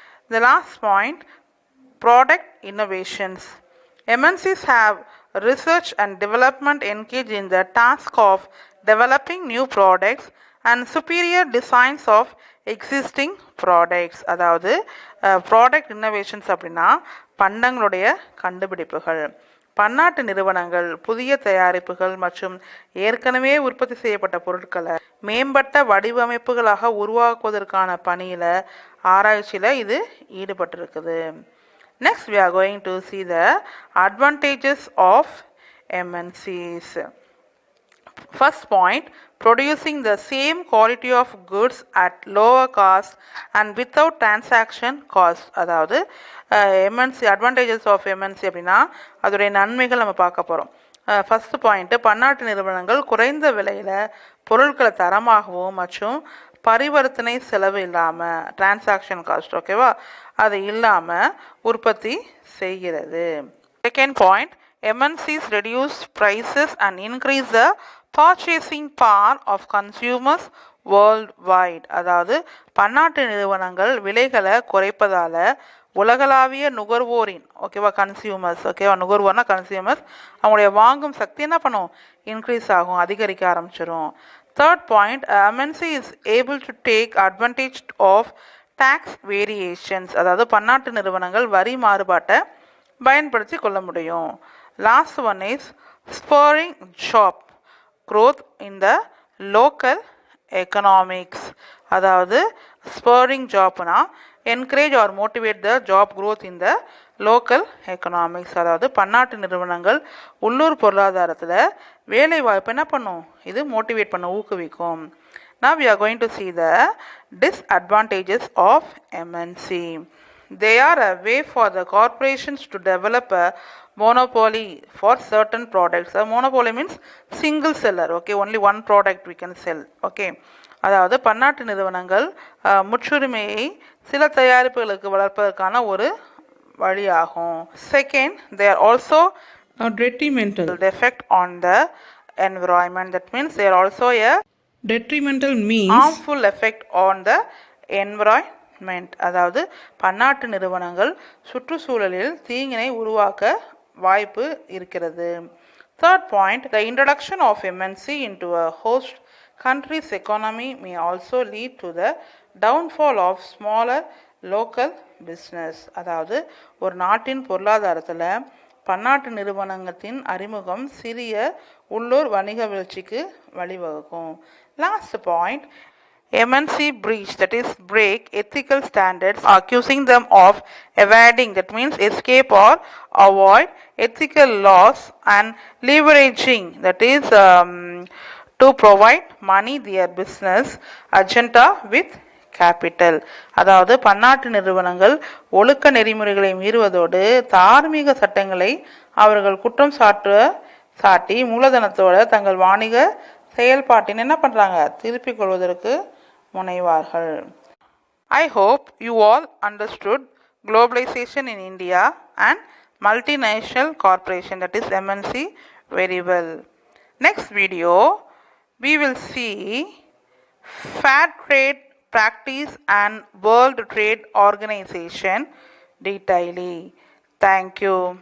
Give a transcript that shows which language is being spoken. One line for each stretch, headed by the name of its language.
English: The last point, product innovations. MNCs have research and development engaged in the task of developing new products and superior designs of existing products.
Tamil: அதாவது
English: product innovations
Tamil: அப்படின்னா பண்டங்களுடைய கண்டுபிடிப்புகள். பன்னாட்டு நிறுவனங்கள் புதிய தயாரிப்புகள் மற்றும் ஏற்கனவே உற்பத்தி செய்யப்பட்ட பொருட்களை மேம்பட்ட வடிவமைப்புகளாக உருவாக்குவதற்கான பணியில் ஆராய்ச்சியில் இது ஈடுபட்டிருக்குது.
English: Next we are going to see the advantages of MNCs. First point, producing the same quality of goods at lower cost and without transaction cost.
Tamil: அதாவது எம்என்சி
English: advantages of MNC
Tamil: அப்படின்னா அதோடைய நன்மைகள் நம்ம பார்க்க போகிறோம். ஃபஸ்ட்டு பாயிண்ட்டு, பன்னாட்டு நிறுவனங்கள் குறைந்த விலையில் பொருட்களை தரமாகவும் மற்றும் பரிவர்த்தனை செலவு இல்லாமல் டிரான்சாக்ஷன் காஸ்ட் ஓகேவா அது இல்லாமல் உற்பத்தி செய்கிறது.
English: Second point, MNCs reduce prices and increase the purchasing power of consumers worldwide.
Tamil: அதாவது பன்னாட்டு நிறுவனங்கள் விலைகளை குறைப்பதால் உலகளாவிய நுகர்வோரின் ஓகேவா கன்சியூமர்ஸ் ஓகேவா நுகர்வோர்னா கன்சியூமர்ஸ் அவங்களுடைய வாங்கும் சக்தி என்ன பண்ணும், இன்க்ரீஸ் ஆகும், அதிகரிக்க ஆரம்பிச்சிடும்.
English: Third point, MNC is able to take advantage of tax variations.
Tamil: அதாவது பன்னாட்டு நிறுவனங்கள் வரி மாறுபாட்டை பயன்படுத்தி கொள்ள முடியும்.
English: Last one is spurring job growth in the local economics.
Tamil: அதாவது
English: Spurring ஜாப்னா encourage or motivate the job growth in the local economics.
Tamil: அதாவது பன்னாட்டு நிறுவனங்கள் உள்ளூர் பொருளாதாரத்தில் வேலை வாய்ப்பு என்ன பண்ணும், இது மோட்டிவேட் பண்ண ஊக்குவிக்கும்.
English: Now we are going to see the disadvantages of MNC. They are a way for the corporations to develop a monopoly for certain products. A monopoly means single seller. Okay, only one product we can sell.
Tamil: Okay, அதாவது பன்னாட்டு நிறுவனங்கள் முற்றுரிமையை சில தயாரிப்புகளுக்கு வளர்ப்பதற்கான ஒரு வழியாகும்.
English: Second, they are also a detrimental effect on the environment. That means they are also a detrimental means harmful effect on the environment.
Tamil: அதாவது பன்னாட்டு நிறுவனங்கள் சுற்றுச்சூழலில் தீங்கினை உருவாக்க வாய்ப்பு இருக்கிறது.
English: Third point, the introduction of MNC into a host country's economy may also lead to the downfall of smaller local business.
Tamil: அதாவது ஒரு நாட்டின் பொருளாதாரத்தில் பன்னாட்டு நிறுவனத்தின் அறிமுகம் சிறிய உள்ளூர் வணிக வீழ்ச்சிக்கு வழிவகுக்கும்.
English: Last point, MNC breach, that is break ethical standards, accusing them of evading, that means escape or avoid ethical laws, and leveraging, that is to provide money their business agenda with capital.
Tamil: அதாவது பன்னாட்டு நிறுவனங்கள் ஒழுக்க நெறிமுறைகளை மீறுவதோடு தார்மீக சட்டங்களை அவர்கள் குற்றம் சாட்டி மூலதனத்தோட தங்கள் வாணிக செயல்பாட்டின் என்ன பண்றாங்க, திருப்பிக் கொள்வதற்கு முனைவார்கள்.
English: I hope you all understood globalization in India and multinational corporation, that is MNC, very well. Next video we will see fair trade practice and World Trade Organization detailedly. Thank you.